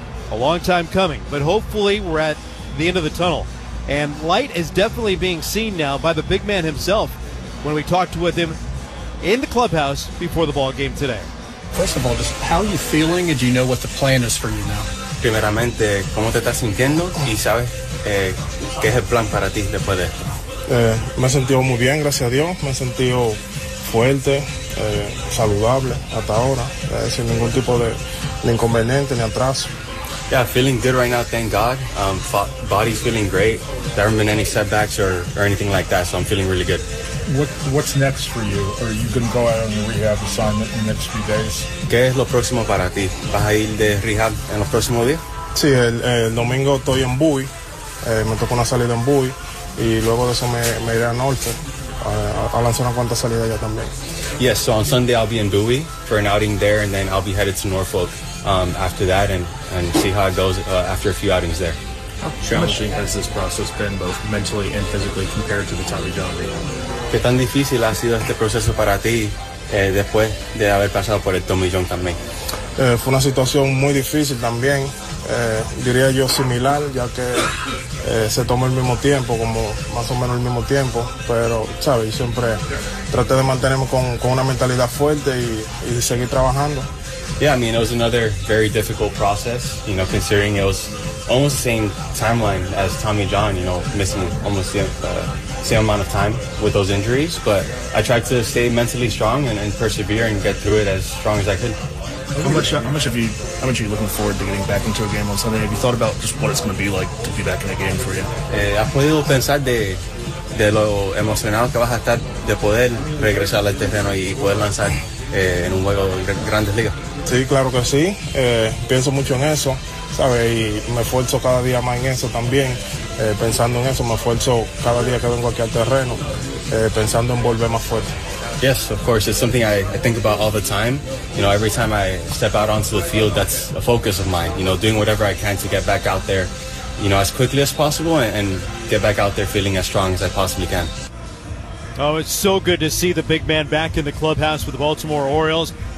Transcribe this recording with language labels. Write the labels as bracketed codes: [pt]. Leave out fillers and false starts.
[en] A long time coming, but hopefully we're at the end of the tunnel. And light is definitely being seen now by the big man himself when we talked with him in the clubhouse before the ball game today. First of all, just how are you feeling, and do you know what the plan is for you now? [es] Primeramente, ¿cómo te estás sintiendo? ¿Y sabes qué es el plan para ti después de esto? Me he sentido muy bien, gracias a Dios. Me he sentido fuerte, saludable hasta ahora, sin ningún tipo de inconveniente ni atraso. [en] Yeah, feeling good right now, thank God. Body's feeling great. There haven't been any setbacks or anything like that, so I'm feeling really good. What's next for you? Are you going to go out on your rehab assignment in the next few days? [es] ¿Qué es lo próximo para ti? ¿Vas a ir de rehab en los próximos días? Sí, el domingo estoy en Bui. Me tocó una salida en Bui. Y luego de eso me iré a Norte. A lanzar una cuanta salida allá también. [en] Yes, so on Sunday I'll be in Bui for an outing there, and then I'll be headed to Norfolk after that and see how it goes after a few outings there. How challenging has this process been, both mentally and physically, compared to the Tommy John rehab? [es] ¿Qué tan difícil ha sido este proceso para ti después de haber pasado por el Tommy John también? Fue una situación muy difícil también, diría yo similar, ya que se tomó el mismo tiempo, como más o menos el mismo tiempo, pero, ¿sabes? Siempre traté de mantenerme con una mentalidad fuerte y seguir trabajando. [en] Yeah, I mean, it was another very difficult process, you know, considering it was almost the same timeline as Tommy John, you know, missing almost the same amount of time with those injuries. But I tried to stay mentally strong and persevere and get through it as strong as I could. How much are you looking forward to getting back into a game on Sunday? Have you thought about just what it's going to be like to be back in a game for you? [es] ¿Has podido pensar de lo emocionado que vas a estar de poder regresar al terreno y poder lanzar en un juego de Grandes Ligas? Sí, claro que sí. Pienso mucho en eso, ¿sabes? Y me esfuerzo cada día más en eso también. Pensando en eso, me esfuerzo cada día que vengo aquí al terreno, pensando en volver más fuerte. [en] Yes, of course. It's something I think about all the time. You know, every time I step out onto the field, that's a focus of mine. You know, doing whatever I can to get back out there, you know, as quickly as possible and get back out there feeling as strong as I possibly can. Oh, it's so good to see the big man back in the clubhouse with the Baltimore Orioles.